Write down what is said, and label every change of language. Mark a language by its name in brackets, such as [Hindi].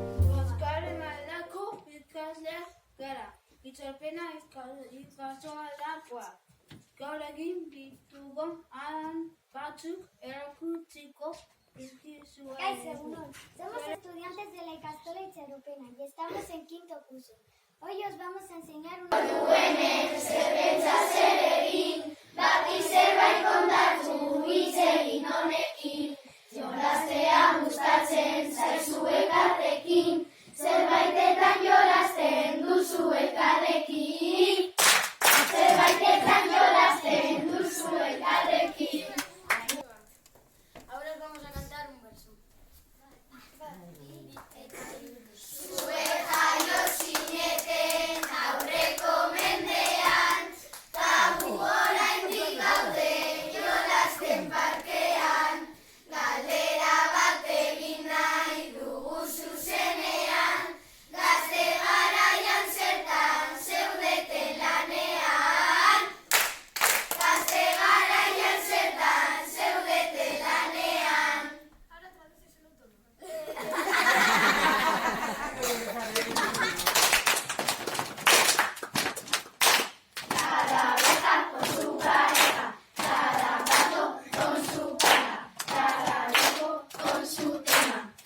[Basque] Bozkaren aldako ikasleak gara, itzulpena ikasolakoa. Gaur egin ditugun ahan batzuk erakutsiko dizkizuegu. Kaixo, egunon. [Spanish] Somos estudiantes de la Ikastola Itxaropena y estamos en quinto curso. Hoy os vamos a enseñar una... [Basque] Bati zerbait kontatu hitz egin honekin, jolaztea gustatzen zaizu elkarrekin, zerbaitetan jolasten duzu elkarrekin, zerbaitetan jolasten duzu elkarrekin. [Spanish] Ahora os vamos a cantar un verso. [Basque] Zuek jaio zineten aurreko mendean, tabu oraindik gaude jolasten parkean, galdera bat egin nahi dugu zuzenean, gazte garaian zertan zeudete lanean, gazte garaian zertan zeudete lanean. [Spanish] Ahora traduces el autónomo. Cada vieja con su pareja, cada gato con su pena, cada loco con su tema.